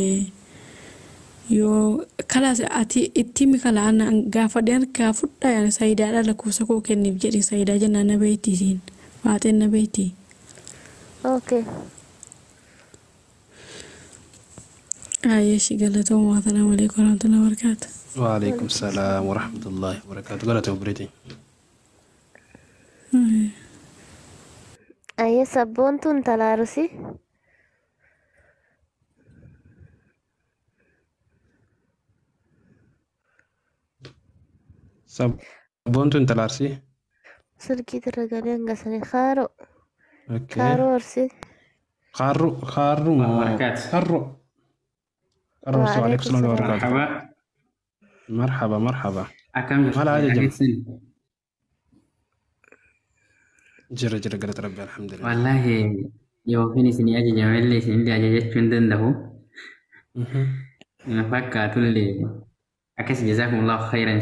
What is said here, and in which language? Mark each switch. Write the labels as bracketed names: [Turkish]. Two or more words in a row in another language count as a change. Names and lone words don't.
[Oromo] Yoo kalaas ati itti kalaan gaafadhe harkaa fudhaa yaani sayidaadha lakkoofsa koo kenniif jedhe sayidaa jennaan na beekti isiin faaxeen na beekti. okay Hayyee shi galatooma [Arabic] السلام عليكم ورحمة الله وبركاته. وعليكم السلام ورحمة الله وبركاته. [Oromo] Galatoo bireetiin. ayyee sabboontuun talaarusi Sabboontu intala Arsii? silkii tiragalee hangasanii kaaroo Okay. kaaroo Arsii Kharru moo? Barakaat. Kharru. Kharru [Arabic] Waalaikum وعليكم السلام و salaam. barakatuh. [Oromo] Marhaba. Marhaba. Akkam jirtu? Maal haa jajjaba? Ageessin. Jira galata rabbi alhamdulillah. Wallaahi yookiin isin ajajamallee isinillee ajajachuu hin danda'u. Na fakkaatullee akkas [Arabic] جزاكم الله خيرا.